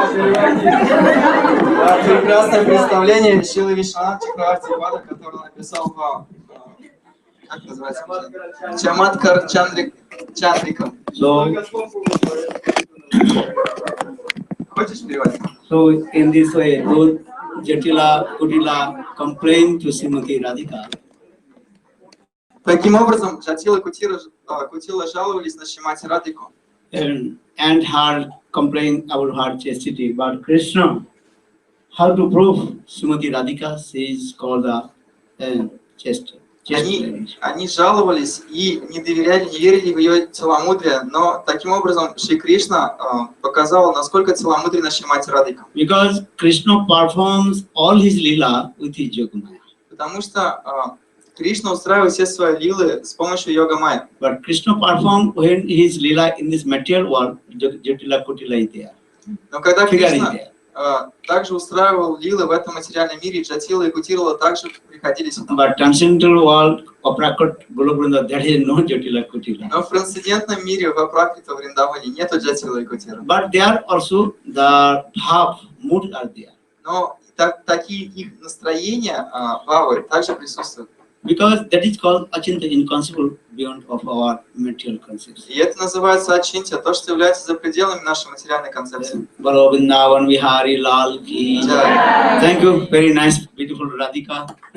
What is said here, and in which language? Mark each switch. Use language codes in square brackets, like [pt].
[ru] Прекрасное представление Шрилы Вишванатха Чакраварти Вана, который он написал по, как называется, Чаматкар Чандрикам. Хочешь переводить? [en] So in this way, both Jatila, Kutila complain to Srimati Radhika. [ru] Таким образом, Джатила и Кутила жаловались на Шримати Радхику. [en] And her complain about her chastity. But Krishna, how to prove Srimati Radhika? She is called the chaste. [ru] Они жаловались и не доверяли, не верили в ее целомудрие, но таким образом Шри Кришна показал, насколько целомудренна Шримати Радхика. [en] Because Krishna performs all his lila with his yogamaya. [ru] Потому что Кришна устраивает все свои лилы с помощью йога-майя. [en] But Krishna performs when his lila in this material world, Jatila Kutila is there. [ru] Но когда Кришна также устраивал лилы в этом материальном мире, Джатила и Кутила также приходили сюда. [en] But transcendental world, Aprakrit, Golokvrinda, there is no Jatila Kutila. [ru] Но в трансцендентном мире, в Апракрита, Вриндаване нету Джатила и Кутила. [en] But there also the bhav, mood are there. [ru] Но такие их настроения, бхавы, также присутствуют. [en] Because that is called Achinta, inconceivable beyond of our material concepts. [ru] И это называется ачинтия, то, что является за пределами нашей материальной концепции. [hi] Bolo Vrindavan Vihari Lal ki. [en] Thank you, very nice, beautiful Radhika.